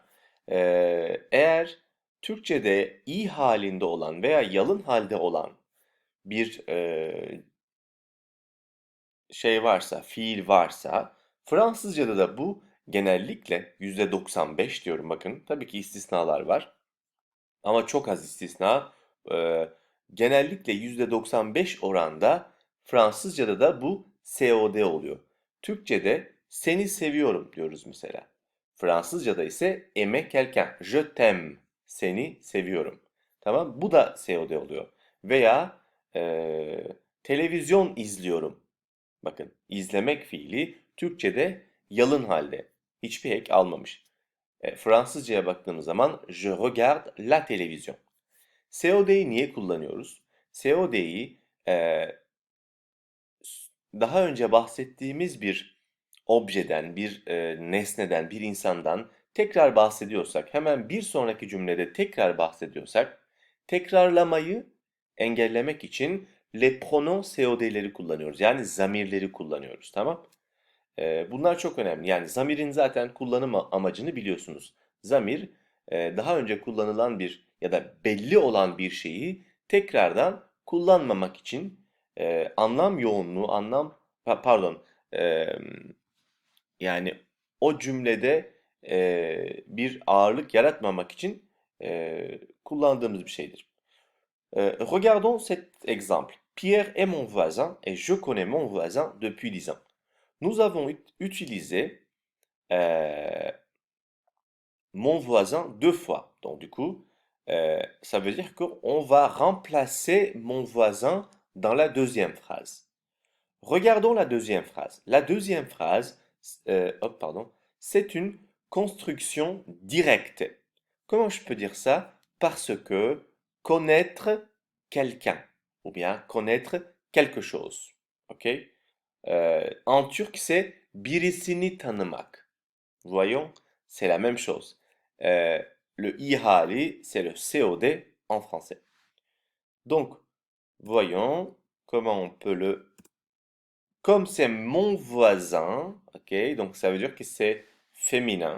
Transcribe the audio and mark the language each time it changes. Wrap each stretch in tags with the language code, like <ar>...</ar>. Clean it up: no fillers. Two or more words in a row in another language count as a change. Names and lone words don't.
<tr>Eğer Türkçede i halinde olan veya yalın halde olan bir şey varsa, fiil varsa Fransızcada da bu genellikle %95 diyorum bakın. Tabii ki istisnalar var. Ama çok az istisna. Eee, Genellikle %95 oranda Fransızca'da da bu COD oluyor. Türkçe'de seni seviyorum diyoruz mesela. Fransızca'da ise</tr> <fr>aimer quelqu'un. Je t'aime.</fr> <tr>Seni seviyorum. Tamam? Bu da COD oluyor. Veya televizyon izliyorum. Bakın izlemek fiili Türkçe'de yalın halde. Hiçbir ek almamış. Fransızcaya baktığımız zaman</tr> <fr>je regarde la télévision.</fr> <tr>COD'yi niye kullanıyoruz? COD'yi daha önce bahsettiğimiz bir objeden, bir nesneden, bir insandan tekrar bahsediyorsak, hemen bir sonraki cümlede tekrar bahsediyorsak, tekrarlamayı engellemek için</tr> <fr>les pronoms</fr> <tr>COD'leri kullanıyoruz. Yani zamirleri kullanıyoruz, tamam? Bunlar çok önemli. Yani zamirin zaten kullanım amacını biliyorsunuz. Zamir daha önce kullanılan bir ya da belli olan bir şeyi tekrardan kullanmamak için anlam yoğunluğu, pardon, e, yani o cümlede bir ağırlık yaratmamak için kullandığımız bir şeydir.</tr> <fr>Regardons cet exemple. Pierre est mon voisin et je connais mon voisin depuis 10 ans. Nous avons utilisé euh, mon voisin deux fois. Donc du coup, ça veut dire qu'on va remplacer mon voisin dans la deuxième phrase. Regardons la deuxième phrase. La deuxième phrase, pardon, c'est une construction directe. Comment je peux dire ça? Parce que connaître quelqu'un ou bien connaître quelque chose. Ok? En turc, c'est</fr> <tr>birisini tanımak.</tr> <fr>Voyons, c'est la même chose. Euh, le ihali, c'est le COD en français. Donc, voyons comment on peut le... Comme c'est mon voisin, ok, donc ça veut dire que c'est féminin.</fr>